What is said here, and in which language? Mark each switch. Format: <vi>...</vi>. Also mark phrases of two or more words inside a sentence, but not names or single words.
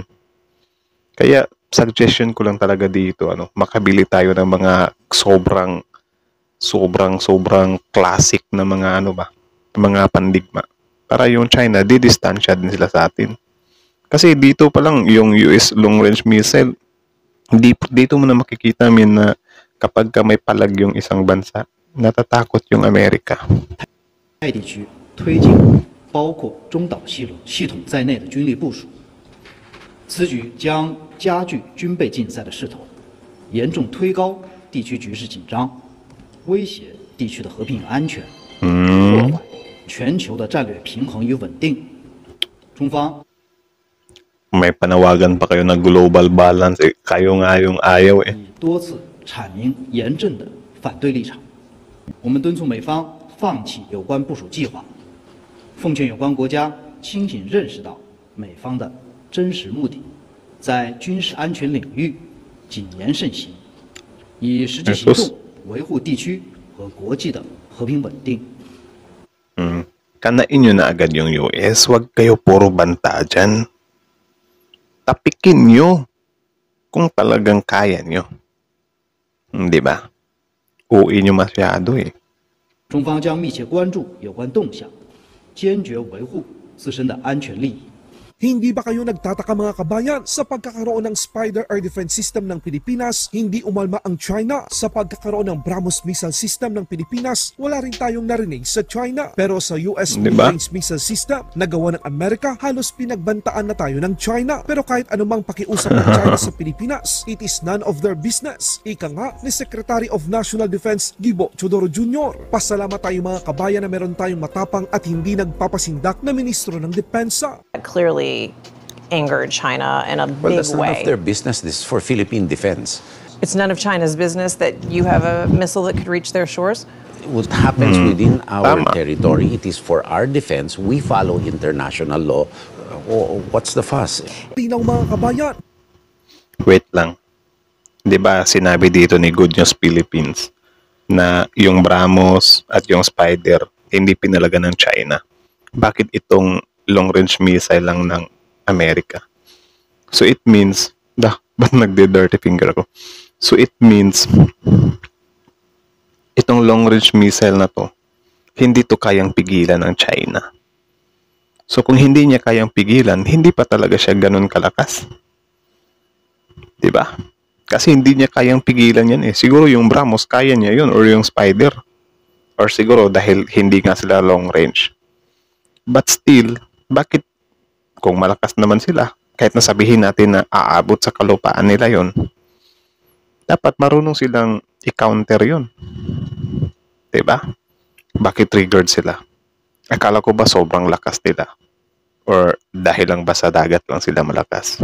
<tl>Kaya, suggestion ko lang talaga dito, makabili tayo ng mga sobrang classic na mga mga pandigma. Para yung China, didistansya din sila sa atin. Kasi dito pa lang, yung US</tl> <en>long-range missile,</en> <tl>dito mo na makikita na kapag may palag yung isang bansa, natatakot yung Amerika.</tl> <zh>爱地区推进包括中岛系统在内的军力部署，此举将加剧军备竞赛的势头，严重推高地区局势紧张，威胁地区的和平安全，破坏全球的战略平衡与稳定。中方</zh> <tl>May panawagan pa kayo na</tl> <en>global balance.</en> <tl>Kayo nga yung ayaw eh.</tl> <zh>已多次阐明严正的反对立场。我们敦促美方放弃有关部署计划，奉劝有关国家清醒认识到美方的真实目的，在军事安全领域谨言慎行，以实际行动维护地区和国际的和平稳定。</zh> <tl>Kanain nyo na agad yung US. Huwag kayo puro banta dyan. Tapikin nyo kung talagang kaya nyo. Di ba? Uwi nyo masyado eh.</tl> <zh>中方将密切关注有关动向，坚决维护自身的安全利益。</zh> <tl>Hindi ba kayo nagtataka mga kabayan sa pagkakaroon ng Spider Air Defense System ng Pilipinas? Hindi umalma ang China sa pagkakaroon ng BrahMos Missile System ng Pilipinas. Wala rin tayong narinig sa China. Pero sa US</tl> <en>Mid-Range Missile System</en> <tl>na gawa ng Amerika, halos pinagbantaan na tayo ng China. Pero kahit anumang pakiusap ng China sa Pilipinas,</tl> <en>it is none of their business.</en> <tl>Ika nga ni Secretary of National Defense Gibo Chodoro Jr. Pasalamat tayo mga kabayan na meron tayong matapang at hindi nagpapasindak na Ministro ng Depensa.</tl> <en>Clearly angered China in a Well, big that's none way. of their business. This is for Philippine defense. It's none of China's business that you have a missile that could reach their shores? What happens within our</en> <tl>Tama.</tl> <en>territory, it is for our defense. We follow international law. What's the fuss?</en> <tl>Tinaw mga kabayan, Wait lang. Di ba sinabi dito ni Good News Philippines na yung BrahMos at yung Spider hindi pinalaga ng China? Bakit itong</tl> <en>long-range missile</en> <tl>lang ng Amerika?</tl> <en>So it means,</en> <tl>ba't nagde-dirty finger ako?</tl> <en>So it means,</en> <tl>itong</tl> <en>long-range missile</en> <tl>na to, hindi to kayang pigilan ng China. So kung hindi niya kayang pigilan, hindi pa talaga siya ganun kalakas. Diba? Kasi hindi niya kayang pigilan yan eh. Siguro yung BrahMos kaya niya yun, or yung Spider. Or siguro dahil hindi nga sila</tl> <en>long range. But still,</en> <tl>bakit kung malakas naman sila, kahit nasabihin natin na aabot sa kalupaan nila yon, dapat marunong silang i-counter yun. Diba? Bakit triggered sila? Akala ko ba sobrang lakas nila? Or dahil lang ba sa dagat lang sila malakas?</tl>